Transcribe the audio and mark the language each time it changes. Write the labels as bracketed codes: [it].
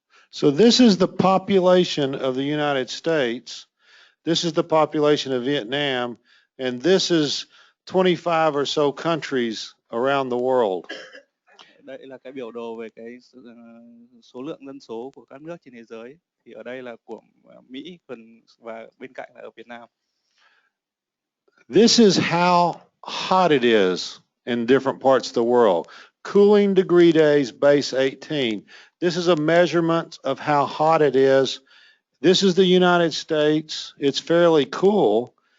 [en] So this is the population of the United States. This is the population of Vietnam, and this is 25 or so countries around the world. [vi] Đây là cái biểu đồ về cái số lượng dân số của các nước trên thế giới. Thì ở đây là của Mỹ và bên cạnh là ở Việt Nam. [en] This is how hot it is in different parts of the world. Cooling degree days, base 18. This is a measurement of how hot it is. This is the United States. It's fairly cool.